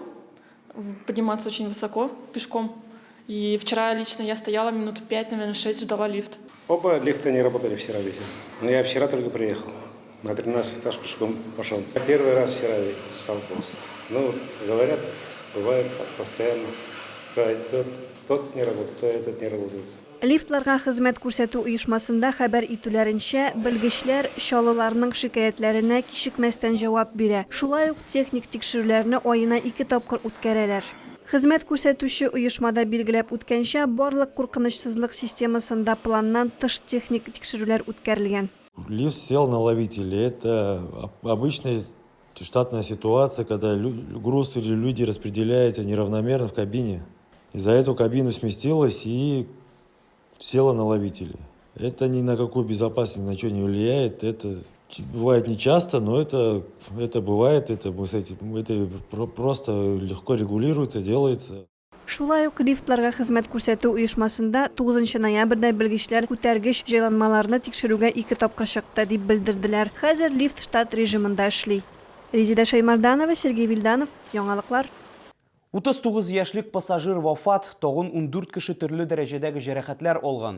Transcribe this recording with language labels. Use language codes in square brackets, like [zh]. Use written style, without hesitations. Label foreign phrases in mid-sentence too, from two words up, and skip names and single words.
[ru] Подниматься очень высоко пешком. И вчера лично я стояла минут 5, наверное, 6, ждала лифт. Оба лифта не работали вчера вечером. Но я вчера только приехал. На 13 этаж пешком пошел. Первый раз вчера столкнулся. Ну, говорят, бывает постоянно. То тот не работает, то этот не работает. [tt] Лифтларга хезмәт күрсәтү оешмасында хәбәр итүләренчә, белгечләр шалыларның шикаятьләренә кичекмәстән җавап бирә. Шулай ук техник тикшерүләрне аена 2 тапкыр үткәрәләр. Хезмәт күрсәтүче оешмада билгеләп үткәнчә, барлык куркынычсызлык системасында планнан тыш техник тикшерүләр үткәрелгән. [ru] Лифт сел на ловителе. Это обычная штатная ситуация, когда груз или люди распределяются неравномерно в кабине. Из-за этого кабина сместилась и села на ловителе. Это ни на какую безопасность, на что не влияет. Это бывает нечасто, но это бывает. Это просто легко регулируется, делается. [tt] Шулай ук лифтларга хезмәт күрсәтү оешмасында 9 ноябрьдә белгечләр күтәргеч җайланмаларны тикшерүгә 2 тапкыр чыкты дип белдерделәр. Хәзер лифт штат режимында эшли. Резида Шаймарданова, Сергей Вильданов, яңалыклар. 39 яшьлек пассажир вафат, тагын 14 кеше төрле дәрәҗәдәге җәрәхәтләр алган.